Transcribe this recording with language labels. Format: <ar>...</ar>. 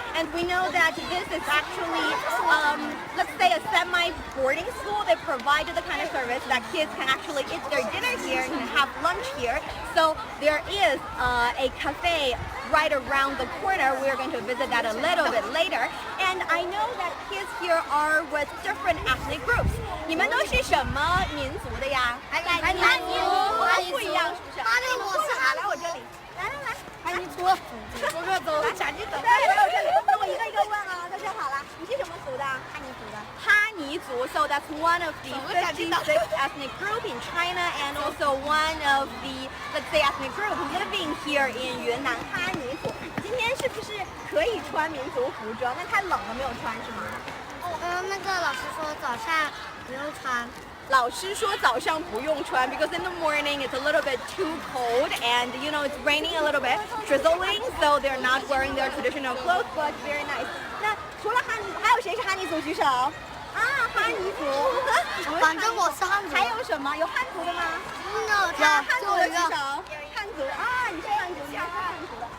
<en>And we know that this is actually, let's say, a semi-boarding school. They provide the kind of service that kids can actually eat their dinner here and have lunch here. So there is a cafe right around the corner. We're going to visit that a little bit later. And I know that kids here are with different ethnic groups.</en> <zh>你们都是什么民族的呀？汉族，不一样是不是？来我这里，来。汉族，走个走，赶紧走。来我这里，那我一个一个问啊，都说好了。你是什么族的？哈尼族。</zh> <en>So that's one of the 56 ethnic group in China, and also one of the, let's say, ethnic group living here in 云南哈尼族。</en> <zh>今天是不是可以穿民族服装？那太冷了，没有穿是吗？那个老师说早上不用穿。老师说早上不用穿</zh> <en>because in the morning it's a little bit too cold and you know it's raining a little bit, drizzling, so they're not wearing their traditional clothes, but very nice.</en> <zh>那除了汉族，还有谁是哈尼族？举手。哈尼族。反正我是汉族。还有什么？有汉族的吗？有汉族的举手。汉族啊，你是汉族，你也是汉族的。</zh>